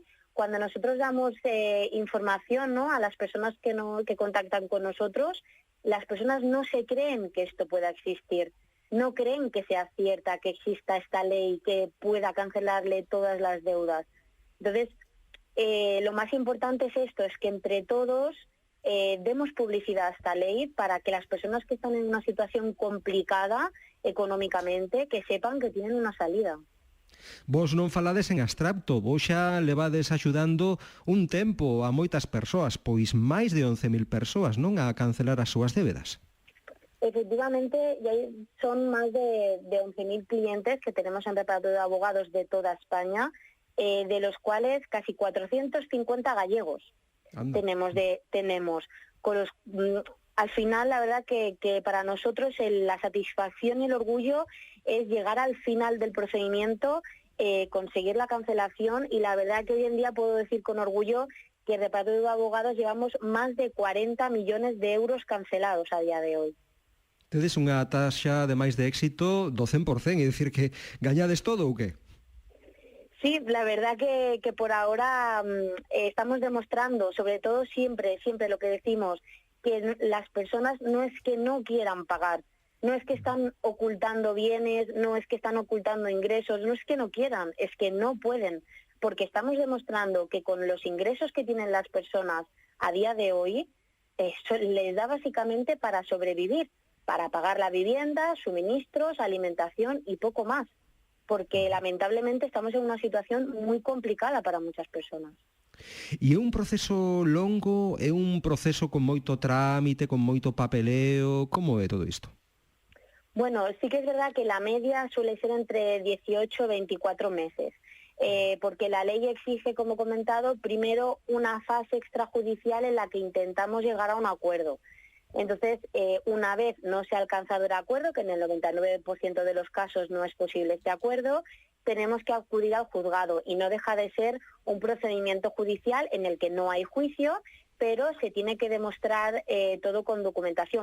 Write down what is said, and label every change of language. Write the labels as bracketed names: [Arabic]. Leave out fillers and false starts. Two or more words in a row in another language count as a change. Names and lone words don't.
[Spanish] Cuando nosotros damos información, ¿no?, a las personas que contactan con nosotros, las personas no se creen que esto pueda existir, no creen que sea cierta, que exista esta ley que pueda cancelarle todas las deudas. Entonces, lo más importante es esto, es que entre todos demos publicidad a esta ley para que las personas que están en una situación complicada económicamente, que sepan que tienen una salida. [Galician] Vos non falades en abstracto, vos xa levades axudando un tempo a moitas persoas, pois máis de 11.000 persoas, non, a cancelar as súas débedas. [Spanish] Efectivamente, ya son más de 11.000 clientes que tenemos en Repara tu Deuda Abogados de toda España, de los cuales casi 450 gallegos. Tenemos con los, al final, la verdad que para nosotros la satisfacción y el orgullo es llegar al final del procedimiento, conseguir la cancelación y la verdad que hoy en día puedo decir con orgullo que en Repara tu Deuda Abogados llevamos más de 40 millones de euros cancelados a día de hoy. [Galician] Tedes unha taxa de máis de éxito do 100%, é dicir que gañades todo ou que? [Spanish] Sí, la verdad que por ahora estamos demostrando, sobre todo siempre lo que decimos, que las personas no es que no quieran pagar, no es que están ocultando bienes, no es que están ocultando ingresos, no es que no quieran, es que no pueden, porque estamos demostrando que con los ingresos que tienen las personas a día de hoy, les da básicamente para sobrevivir, para pagar la vivienda, suministros, alimentación y poco más, porque lamentablemente estamos en una situación muy complicada para muchas personas. [Galician] E é un proceso longo, é un proceso con moito trámite, con moito papeleo, como é todo isto? [Spanish] Bueno, sí que es verdad que la media suele ser entre 18 y 24 meses, porque la ley exige, como he comentado, primero una fase extrajudicial en la que intentamos llegar a un acuerdo. Entonces, una vez no se ha alcanzado el acuerdo, que en el 99% de los casos no es posible este acuerdo, tenemos que acudir al juzgado y no deja de ser un procedimiento judicial en el que no hay juicio, pero se tiene que demostrar todo con documentación.